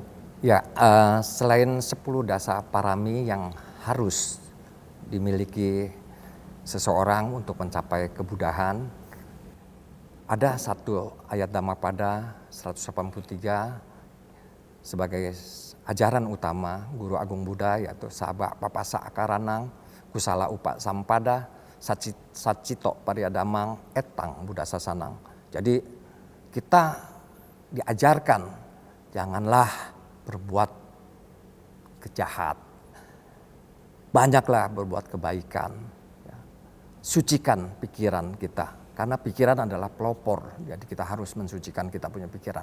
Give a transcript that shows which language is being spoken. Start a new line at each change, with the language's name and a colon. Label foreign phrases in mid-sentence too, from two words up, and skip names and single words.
Indonesian: Ya, selain 10 dasa parami yang harus dimiliki seseorang untuk mencapai kebudahan, ada satu ayat Dhammapada 183 sebagai ajaran utama Guru Agung Buddha, yaitu
Pali: Sabba Papasa Akaranang Kusala Upa Sampada Sacito Pariadamang Etang Buddha Sasanang.
Indonesian: Jadi kita diajarkan janganlah berbuat kejahat, banyaklah berbuat kebaikan, ya. Sucikan pikiran kita, karena pikiran adalah pelopor, jadi kita harus mensucikan kita punya pikiran.